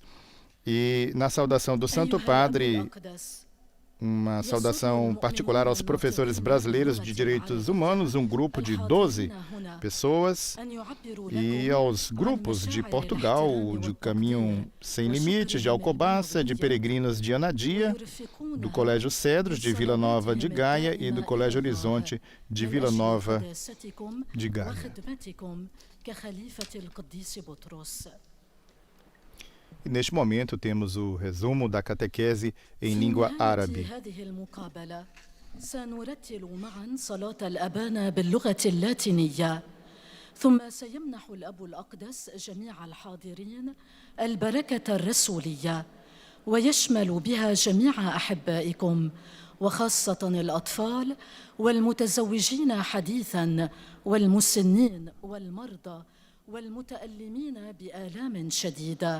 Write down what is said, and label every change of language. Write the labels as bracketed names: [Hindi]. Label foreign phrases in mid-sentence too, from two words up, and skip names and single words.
[Portuguese] E na saudação do Santo Padre, uma saudação particular aos professores brasileiros de direitos humanos, um grupo de 12 pessoas, e aos grupos de Portugal, de Caminho Sem Limites, de Alcobaça, de Peregrinos de Anadia, do Colégio Cedros, de Vila Nova de Gaia, e do Colégio Horizonte, de Vila Nova de Gaia. E neste momento temos o resumo da catequese em língua árabe. [Arabic] سنرتل معا صلاة الأبانا باللغة اللاتينية ثم سيمنح الأب الأقدس جميع الحاضرين البركة الرسولية ويشمل بها جميع أحبائكم وخاصة الأطفال والمتزوجين حديثاً والمسنين والمرضى والمتألمين بآلام شديدة.